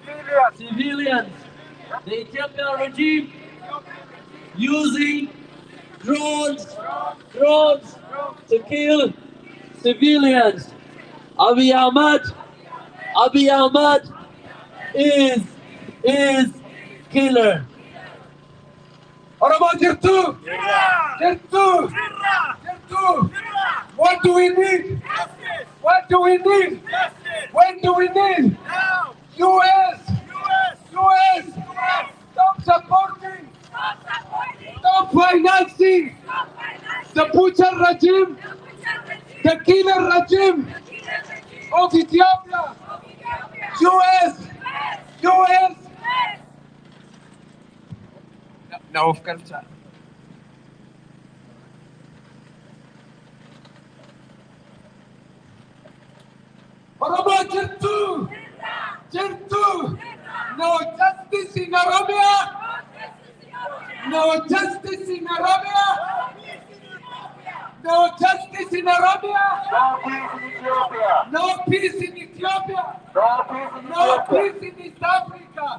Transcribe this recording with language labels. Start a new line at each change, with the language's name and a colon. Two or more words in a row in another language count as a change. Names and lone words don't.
English: The Ethiopian regime using drones, drones to kill civilians. Abiy Ahmed is killer.
Oromo: Oromo Jirtu! Jirtu! Jirtu!
English: What do we need? What do we need? When do we need? US! US! Stop supporting! Stop financing the butcher regime, the killer regime of Ethiopia! US! US! No, of culture.
Oromo: Oromo Jirtu! Jirtu!
English: No justice in Oromia! No justice in Oromia! No justice in Oromia! No peace in Ethiopia! No peace in East Africa!